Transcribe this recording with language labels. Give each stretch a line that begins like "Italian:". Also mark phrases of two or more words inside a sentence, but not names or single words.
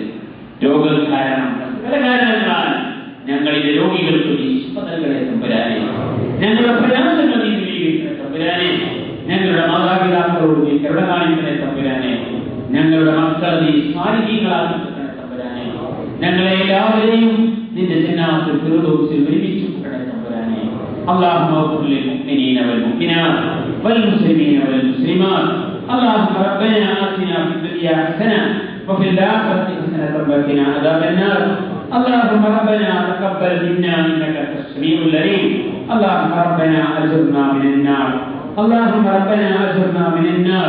Malayalam: രോഗം കാരണം, പല കാരണങ്ങളാൽ ഞങ്ങളിലെ രോഗികൾക്ക് നീ ശിഫ നൽകണേ തമ്പുരാനെ. ഞങ്ങളുടെ പ്രയാസങ്ങൾ നീ ദൂരീകരിക്കണേ തമ്പുരാനെ. ഞങ്ങളുടെ മാതാപിതാക്കളോട് നീ കരുണ കാണിക്കണേ തമ്പുരാനെ. ഞങ്ങളുടെ മക്കളെ നീ സ്വാലിഹീങ്ങളാക്കണേ തമ്പുരാനെ. ഞങ്ങളെ എല്ലാവരെയും നിന്റെ ജന്നാത്തിൽ ഫിർദൗസിൽ ഒരുമിച്ച് കൂട്ടണേ തമ്പുരാനെ.
Arabic: اللهم اغفر للمؤمنين والمؤمنات والمسلمين والمسلمات. اللهم ربنا آتنا في الدنيا حسنة وفي الآخرة حسنة وقنا عذاب النار. اللهم ربنا تقبل منا إنك أنت السميع العليم. اللهم ربنا أجرنا من النار. اللهم ربنا أجرنا من النار.